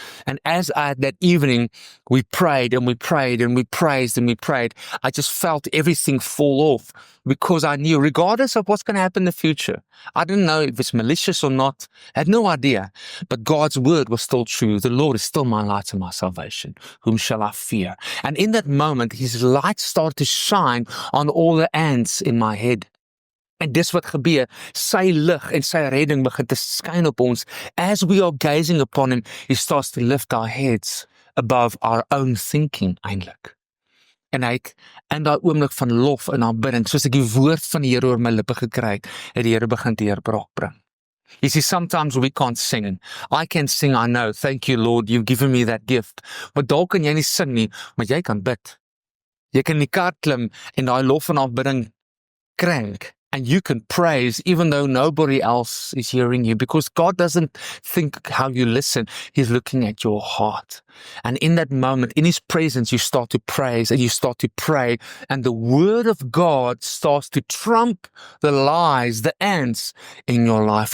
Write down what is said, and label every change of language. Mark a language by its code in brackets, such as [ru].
[en] And as that evening, we prayed and we prayed and we praised and we prayed, I just felt everything fall off, because I knew, regardless of what's going to happen in the future, I didn't know if it's malicious or not, I had no idea, but God's word was still true. The Lord is still my light and my salvation. Whom shall I fear? And in that moment, his light started to shine on all the ants in my head. [af] En dis wat gebeur, sy lig en sy redding begin te skyn op ons. [en] As we are gazing upon him, he starts to lift our heads above our own thinking, eintlik. [af] En hy het in daai oomblik van lof en aanbidding, soos ek die woord van die Here oor my lippe gekry het die Here begin deurbraak bring. [en] You see, sometimes we can't sing. I can sing, I know. Thank you, Lord, you've given me that gift. [af] Maar dalk kan jy nie sing nie, maar jy kan bid. Jy kan in die kar klim en daai lof en aanbidding krank. [en] And you can praise even though nobody else is hearing you, because God doesn't think how you listen. He's looking at your heart. And in that moment, in his presence, you start to praise and you start to pray. And the word of God starts to trump the lies, the ants in your life.